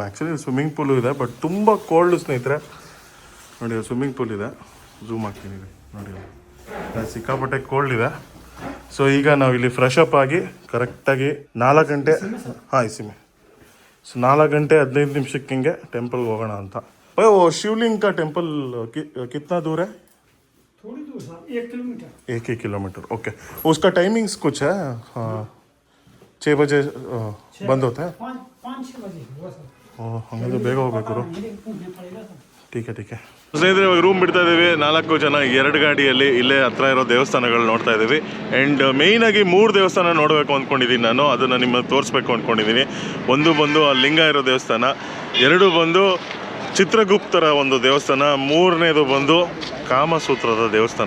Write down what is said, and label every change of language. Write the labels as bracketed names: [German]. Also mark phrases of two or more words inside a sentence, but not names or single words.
[English] actually swimming pool [Kannada] ಇದೆ, ಬಟ್ ತುಂಬ ಕೋಲ್ಡ್ ಸ್ನೇಹಿತರೆ. ನೋಡಿ [English] swimming pool [Kannada] ಇದೆ, ಝೂಮ್ ಹಾಕ್ತೀನಿ ನೋಡಿ, ಸಿಕ್ಕಾಪಟ್ಟೆ ಕೋಲ್ಡ್ ಇದೆ. ಸೊ ಈಗ ನಾವು ಇಲ್ಲಿ [English] fresh up [Kannada] ಆಗಿ ಕರೆಕ್ಟಾಗಿ 4 ಗಂಟೆ, ಹಾಂ ಇಸಿಮೆ. ಸೊ 4 ಗಂಟೆ 15 ನಿಮಿಷಕ್ಕೆ ಹಿಂಗೆ ಟೆಂಪಲ್ಗೆ ಹೋಗೋಣ ಅಂತ. [Hindi] वो शिवलिंग का टेम्पल कितना दूर है? थोड़ी दूर साहब, 1 किलोमीटर. 1 किलोमीटर. ओके. उसका टाइमिंग्स कुछ है? हाँ, 6 बजे बंद होता है. 5-6 बजे हुआ सर. [Kannada] ಹಂಗಂದ್ರೆ ಬೇಗ ಹೋಗ್ಬೇಕು. [Hindi] पूछना पड़ेगा सर. [Kannada] ಟೀಕೆ. ಸ್ನೇಹಿತರೆ, ಇವಾಗ ರೂಮ್ ಬಿಡ್ತಾ ಇದ್ದೀವಿ. 4 ಜನ 2 ಗಾಡಿಯಲ್ಲಿ ಇಲ್ಲೇ ಹತ್ರ ಇರೋ ದೇವಸ್ಥಾನಗಳು ನೋಡ್ತಾ ಇದ್ದೀವಿ. ಆ್ಯಂಡ್ ಮೇಯ್ನಾಗಿ 3 ದೇವಸ್ಥಾನ ನೋಡಬೇಕು ಅಂದ್ಕೊಂಡಿದ್ದೀನಿ ನಾನು. ಅದನ್ನು ನಿಮಗೆ ತೋರಿಸ್ಬೇಕು ಅಂದ್ಕೊಂಡಿದ್ದೀನಿ. ಒಂದು ಬಂದು ಆ ಲಿಂಗ ಇರೋ ದೇವಸ್ಥಾನ, 2 ಬಂದು ಚಿತ್ರಗುಪ್ತರ ಒಂದು ದೇವಸ್ಥಾನ, 3ನೇದು ಬಂದು ಕಾಮಸೂತ್ರದ ದೇವಸ್ಥಾನ.